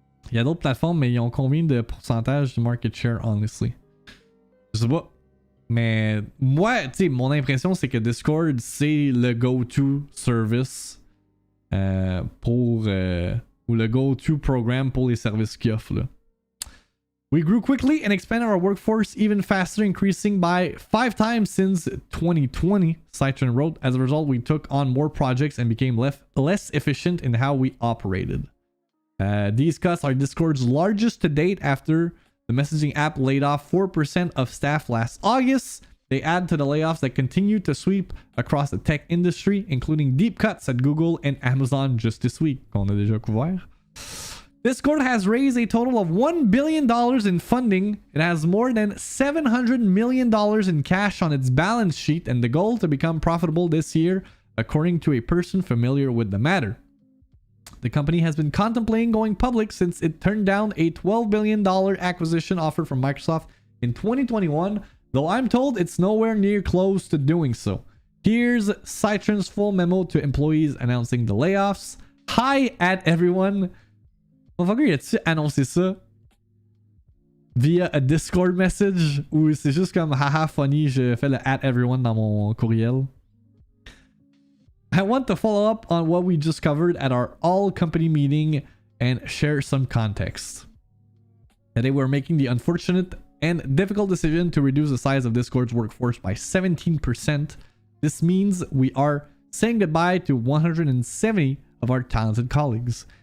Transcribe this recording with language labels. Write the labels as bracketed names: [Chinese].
[French] Il y a d'autres plateformes, mais ils ont combien de pourcentage de market share, honestly? Je sais pas. Mais moi, tu sais, mon impression, c'est que Discord, c'est le go-to service ou le go-to programme pour les services qu'ils offrent, là. [English] We grew quickly and expanded our workforce even faster, increasing by 5 times since 2020, Citron wrote. As a result, we took on more projects and became less efficient in how we operated. These cuts are Discord's largest to date after the messaging app laid off 4% of staff last August. They add to the layoffs that continue to sweep across the tech industry, including deep cuts at Google and Amazon just this week, [French] qu'on a déjà couvert. [English] Discord has raised a total of $1 billion in funding. It has more than $700 million in cash on its balance sheet and the goal to become profitable this year, according to a person familiar with the matter. The company has been contemplating going public since it turned down a $12 billion acquisition offer from Microsoft in 2021, though I'm told it's nowhere near close to doing so. Here's Citron's full memo to employees announcing the layoffs. Hi at everyone. [French] Motherfucker, a-tu annoncé ça via [English] a Discord message [French] ou c'est juste comme haha funny, je fais le at everyone dans mon courriel? [English] I want to follow up on what we just covered at our all-company meeting and share some context. Today we're making the unfortunate and difficult decision to reduce the size of Discord's workforce by 17%. This means we are saying goodbye to 170 of our talented colleagues.